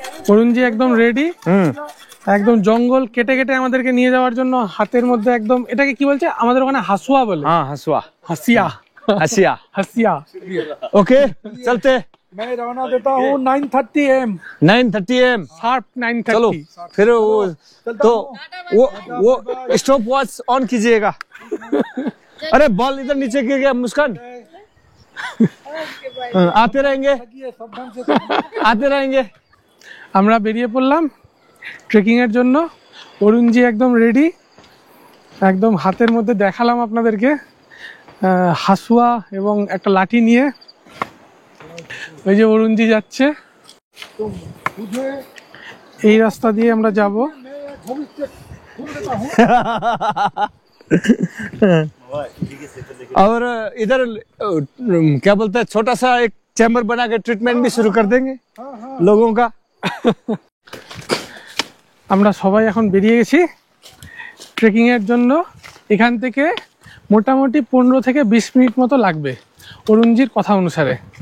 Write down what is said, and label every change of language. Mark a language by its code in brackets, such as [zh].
[bn] অরুণজি একদম রেডি, একদম জঙ্গল কেটে কেটে আমাদেরকে নিয়ে যাওয়ার জন্য। হাতের মধ্যে একদম, এটাকে কি বলছে আমাদের ওখানে হাসুয়া বলে। [hi] हाँ हंसुआ, [bn] হাসিয়া, [hi] हंसिया। [bn] হাসিয়া। [hi] ओके चलते। मैं रवाना देता हूँ 9:30 AM। 9:30 AM। [en] sharp [hi] चलो 9:30। फिर वो तो वो स्टॉप वॉच ऑन कीजिएगा। अरे बॉल इधर नीचे गिर गया मुस्कान। आते रहेंगे, आते रहेंगे। [bn] আমরা বেরিয়ে পড়লাম ট্রেকিং এর জন্য। অরুণজি একদম রেডি, একদম হাতের মধ্যে দেখালাম আপনাদেরকে হাসুয়া এবং একটা লাঠি নিয়ে। ওই যে অরুণজি যাচ্ছে, এই রাস্তা দিয়ে আমরা যাব। [hi] और इधर क्या बोलते हैं, छोटा सा एक चैम्बर बना के ट्रीटमेंट भी शुरू कर देंगे लोगों का। [bn] আমরা সবাই এখন বেরিয়ে গেছি ট্রেকিং এর জন্য। এখান থেকে মোটামুটি 15 থেকে 20 মিনিট মতো লাগবে অরুণজির কথা অনুসারে।